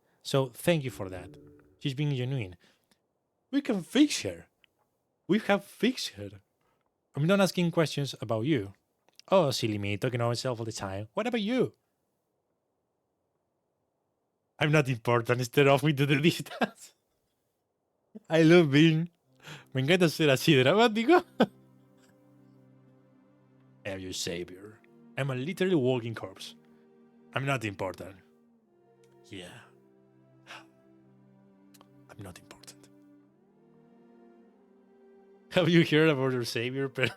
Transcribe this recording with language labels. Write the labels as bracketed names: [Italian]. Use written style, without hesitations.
[English] So thank you for that. She's being genuine. We can fix her. We have fixed her. I'm not asking questions about you. Oh, silly me, talking about myself all the time. What about you? I'm not important, instead of into the distance. I love being. [Spanish] Me encanta ser así dramático. [English] I'm your savior. I'm a literally walking corpse. I'm not important. Yeah. I'm not important. Have you heard about your savior?